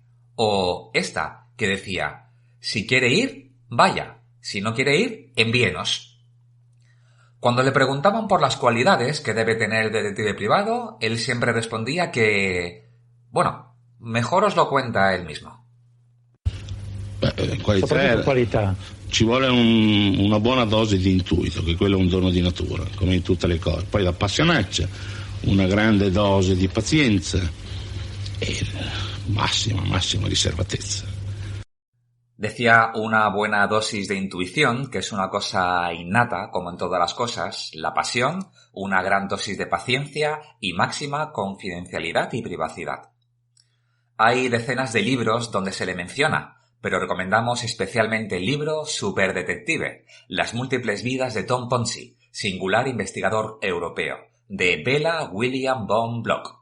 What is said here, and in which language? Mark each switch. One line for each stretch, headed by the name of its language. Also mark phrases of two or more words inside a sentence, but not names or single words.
Spanish: O esta, que decía: si quiere ir, vaya, si no quiere ir, envíenos. Cuando le preguntaban por las cualidades que debe tener el detective privado, él siempre respondía que... bueno, mejor os lo cuenta él mismo.
Italian: Qualità. Ci vuole una buona dose di intuito, che quello è un dono di natura, come in tutte le cose. Poi la passionaccia, una grande dose di pazienza e massima riservatezza.
Spanish: Decía una buena dosis de intuición, que es una cosa innata, como en todas las cosas, la pasión, una gran dosis de paciencia y máxima confidencialidad y privacidad. Hay decenas de libros donde se le menciona, pero recomendamos especialmente el libro Superdetective, Las múltiples vidas de Tom Ponzi, singular investigador europeo, de Bella William von Bloch.